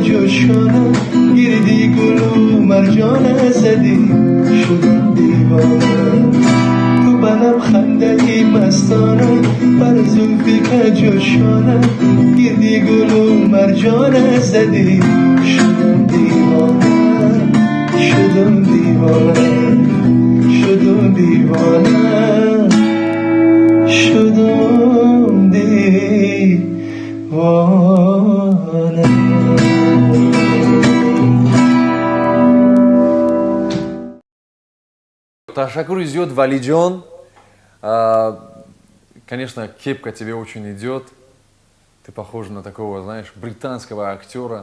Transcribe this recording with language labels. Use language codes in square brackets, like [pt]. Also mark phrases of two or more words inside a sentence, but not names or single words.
[tg] جوشانه گردی گل و مرجان زدی شدم دیوانه، تو بلب خنده ای مستانه بر زلفی که جوشانه گردی گل و مرجان زدی شدم دیوانه، شدم دیوانه، شدم دیوانه، شدم دیوانه. [ru] Ташакур идет, Валиджон. Конечно, кепка тебе очень идет. Ты похож на такого, знаешь, британского актера.